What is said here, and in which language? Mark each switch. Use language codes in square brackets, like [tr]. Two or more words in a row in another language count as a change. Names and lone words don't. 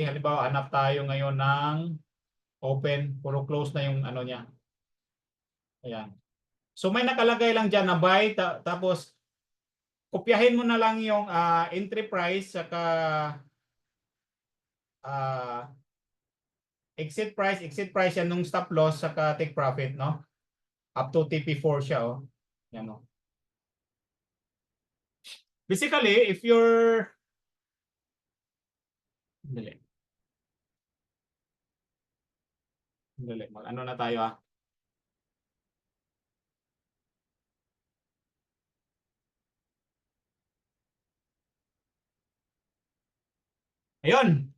[tl] Halimbawa hanap tayo ngayon ng open, puro close na yung ano niya. Ayan. So may nakalagay lang diyan na buy tapos kopyahin mo na lang yung [en] entry price [tl] saka [en] exit price [tl] yan nung [en] stop loss [tl] saka [en] take profit, [tl] no? [en] Up to TP4 [tl] siya, oh. Yan, [en] oh. Basically, if you're Dali. [tl] Dali. Mag-ano na tayo, ah. Ayun.